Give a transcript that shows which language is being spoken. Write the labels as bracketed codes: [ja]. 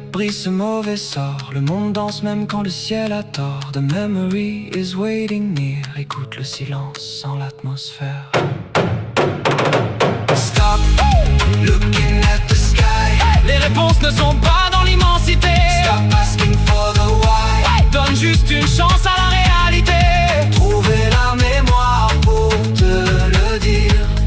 [fr] Ce mauvais sort, le monde danse même quand le ciel a tort. [en] The memory is waiting near. [fr] Écoute le silence sans l'atmosphère. [en] Stop looking at the sky. [fr] Les réponses ne sont pas dans l'immensité. [en] Stop asking for the why. [fr] Donne juste une chance à la réalité. Trouver la mémoire pour te le dire.